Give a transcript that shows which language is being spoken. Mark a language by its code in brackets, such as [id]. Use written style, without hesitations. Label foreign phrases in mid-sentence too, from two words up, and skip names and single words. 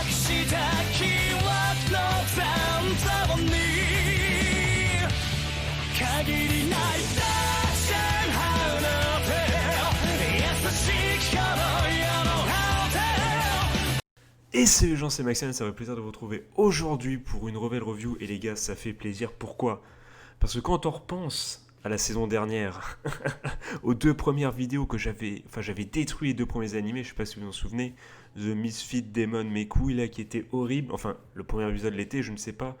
[fr] した記憶の残像に限りないダッシュハウの手優しき頃よのハウテ Et salut les gens, c'est Maxime, ça fait plaisir de vous retrouver aujourd'hui pour une nouvelle review. Et les gars, ça fait plaisir, pourquoi ? Parce que quand on repense à la saison dernière, aux deux premières vidéos que j'avais détruit les deux premiers animés, je sais pas si vous vous en souvenez, The Misfit Demon Mes couilles là, qui était horrible, enfin le premier épisode l'était, je ne sais pas.